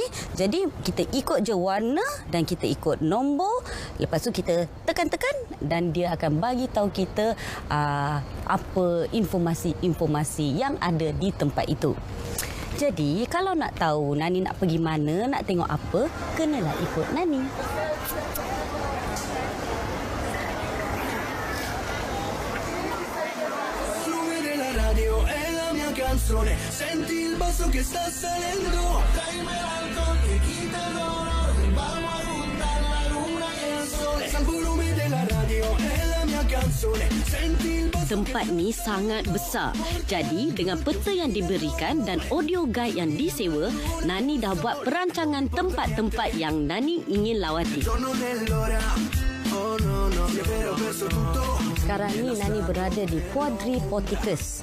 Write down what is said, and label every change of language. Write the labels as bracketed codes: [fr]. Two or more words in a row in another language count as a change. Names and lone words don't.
[ms] Jadi, kita ikut je warna dan kita ikut nombor. Lepas tu kita tekan-tekan dan dia akan bagi tahu kita apa informasi-informasi yang ada di tempat itu. Jadi, kalau nak tahu Nani nak pergi mana, nak tengok apa, kenalah ikut Nani. [it] Canzone, senti il basso che sta salendo, [es] tráeme el alcohol y quita el dolor, vamos a juntar la luna y el sol, al volumen de la radio, es [it] la mia canzone, senti [es] el basso. [ms] Tempat ni sangat besar. Jadi dengan peta yang diberikan dan [en] audio guide [ms] yang disewa, Nani dah buat perancangan tempat-tempat yang Nani ingin lawati. Sekarang ni Nani berada di Quadriporticus.